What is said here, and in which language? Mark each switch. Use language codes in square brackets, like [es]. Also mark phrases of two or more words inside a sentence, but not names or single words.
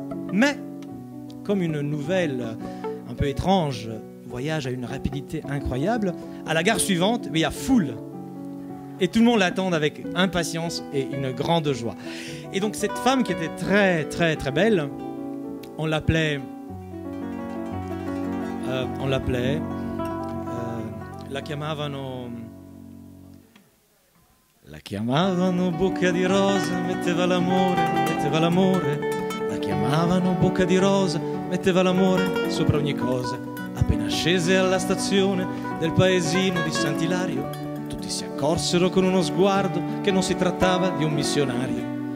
[fr] Mais, comme une nouvelle un peu étrange voyage à une rapidité incroyable, à la gare suivante, il y a foule. Et tout le monde l'attend avec impatience et une grande joie. Et donc cette femme qui était très très très belle, on l'appelait [it] la chiamavano bocca di rosa, metteva l'amore, la chiamavano bocca di rosa, metteva l'amore sopra ogni cosa. Appena scese alla stazione del paesino di Sant'Ilario, tutti si accorsero con uno sguardo che non si trattava di un missionario.